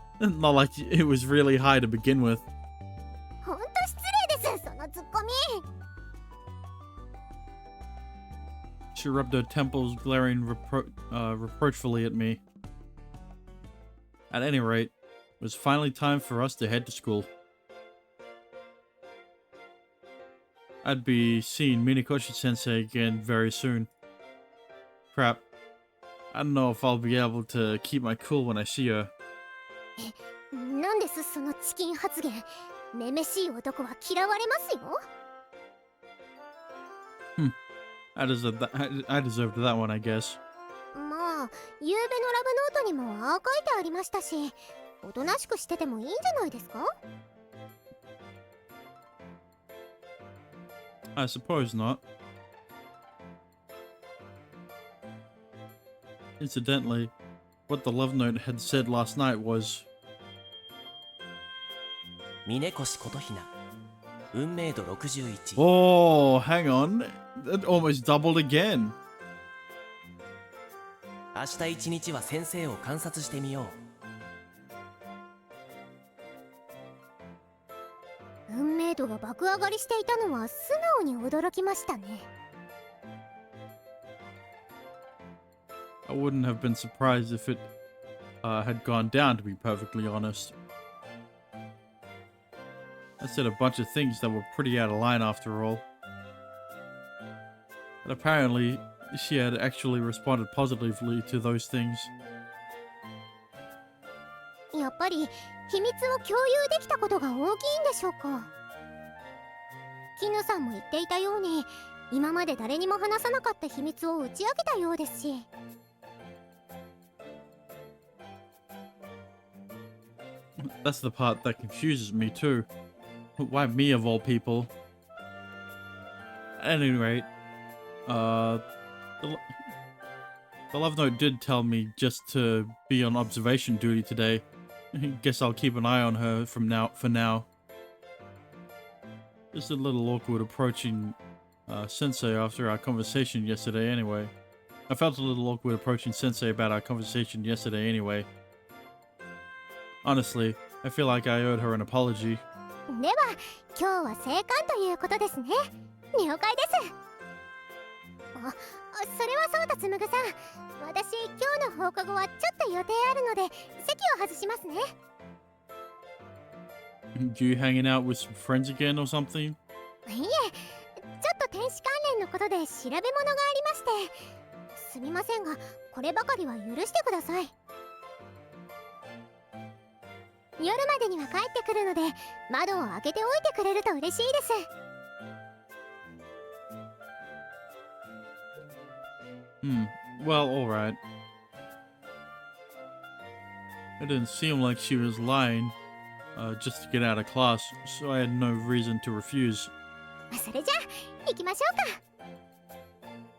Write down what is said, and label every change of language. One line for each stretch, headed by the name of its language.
English: Not like it was really high to begin with.
Japanese: ほんと失礼です、そのツッコミ。
English: She rubbed her temples, glaring reproachfully at me. At any rate, it was finally time for us to head to school. I'd be seeing Minakoshi-sensei again very soon. Crap. I don't know if I'll be able to keep my cool when I see her.
Japanese: なんですそのチキン発言。めめしい男は嫌われますよ。
English: I deserved that one, I guess.
Japanese: まあ、夕べのラブノートにもああ書いてありましたし、おとなしくしててもいいんじゃないですか？
English: I suppose not. Incidentally, what the love note had said last night was...
Japanese: 峰越琴ひな運命度61
English: Oh, hang on. That almost doubled again.
Japanese: 明日一日は先生を観察してみよう。運命度が爆上がりしていたのは素直に驚きましたね。
English: I wouldn't have been surprised if it had gone down, to be perfectly honest. I said a bunch of things that were pretty out of line after all. But apparently, she had actually responded positively to those things.
Japanese: やっぱり秘密を共有できたことが大きいんでしょうか。絹さんも言っていたように、今まで誰にも話さなかった秘密を打ち明けたようですし。
English: That's the part that confuses me too. Why me of all people? At any rate, the love note did tell me just to be on observation duty today. Guess I'll keep an eye on her for now. Just a little awkward approaching Sensei after our conversation yesterday anyway. I felt a little awkward approaching Sensei about our conversation yesterday anyway. Honestly, I feel like I owed her an apology.
Japanese: では今日は生還ということですね。了解です。それはそうだ、つむぐさん。私今日の放課後はちょっと予定あるので席を外しますね。
English: You hanging out with some friends again or something?
Japanese: いえ、ちょっと天使関連のことで調べ物がありまして。すみませんが、こればかりは許してください。夜までには帰ってくるので窓を開けておいてくれると嬉しいです。
English: Well, alright. It didn't seem like she was lying, just to get out of class, so I had no reason to refuse.
Japanese: それじゃあ行きましょうか。